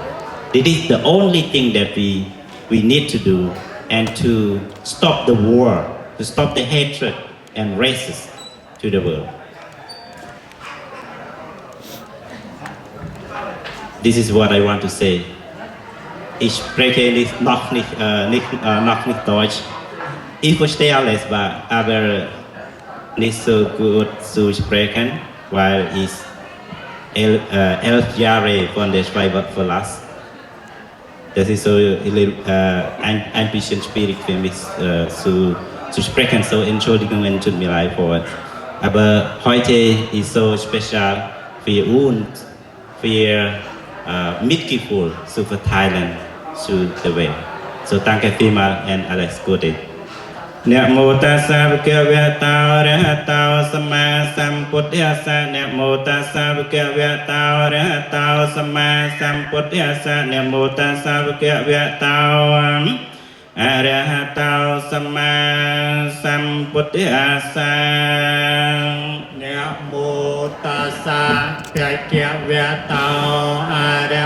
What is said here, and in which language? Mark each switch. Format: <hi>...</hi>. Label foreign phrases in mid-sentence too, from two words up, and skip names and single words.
<en>This is the only thing that we need to do, and to stop the war, to stop the hatred and racism to the world. This is what I want to say.</en> <de>Ich spreche noch nicht Deutsch. Ich verstehe alles, aber nicht so gut zu sprechen, weil ich 11 Jahre von der Schweiz verlassen. Das ist so ein bisschen schwierig für mich zu sprechen, so Entschuldigungen tut mir leid vor. Aber heute ist so spezial für uns, für Mitgefühl zu verteilen zu der Welt. So danke vielmals und alles Gute.</de> <pi>นะโมตัสสะภะคะวะโตอะระหะโตสัมมาสัมพุทธัสสะนะโมตัสสะภะคะวะโตอะระหะโตสัมมาสัมพุทธัสสะนะโมตัส สะภะคะวะโตอะระหะโตสัมมาสัมพุทธัสสะนะโมตัสสะภะคะวะโตอะระ</pi>